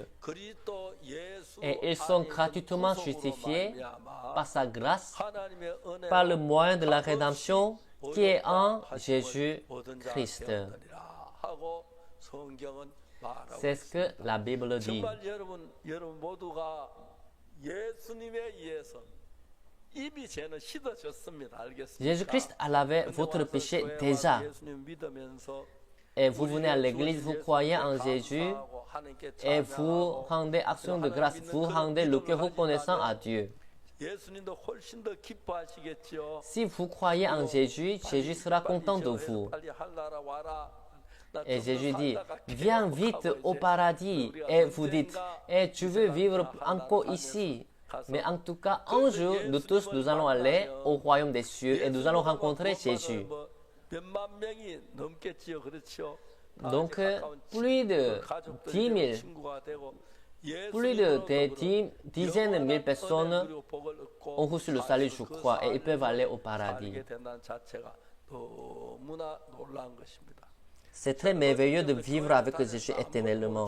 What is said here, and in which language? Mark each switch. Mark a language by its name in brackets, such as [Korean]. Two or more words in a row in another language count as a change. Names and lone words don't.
[French] Et ils sont gratuitement justifiés par sa grâce, par le moyen de la rédemption qui est en Jésus-Christ. [Korean] 말하고 [French] C'est ce que la Bible dit. [Korean] 정말 여러분 모두가 예수님에 의해서 이미 죄는 씻어졌습니다. 알겠습니까? [French] Jésus-Christ a lavé votre péché déjà. [Korean] 예수님 믿으면서 [French] Et vous venez à l'église, vous croyez en Jésus et vous rendez action de grâce, vous rendez le cœur reconnaissant à Dieu. [Korean] 예수님도 훨씬 더 기뻐하시겠죠. [French] Si vous croyez en Jésus, Jésus sera content de vous. [Korean] 빨리 할나라 와라. [French] Et Jésus dit, viens vite au paradis. Et vous dites, et tu veux vivre encore ici. Mais en tout cas, un jour, nous tous, nous allons aller au royaume des cieux et nous allons rencontrer Jésus. [Korean] 몇만 명이 넘겠지요, 그렇죠? [French] Donc, plus de 10 000, plus de des dizaines de mille personnes ont reçu le salut, je crois, et ils peuvent aller au paradis. C'est très merveilleux de vivre avec Jésus éternellement.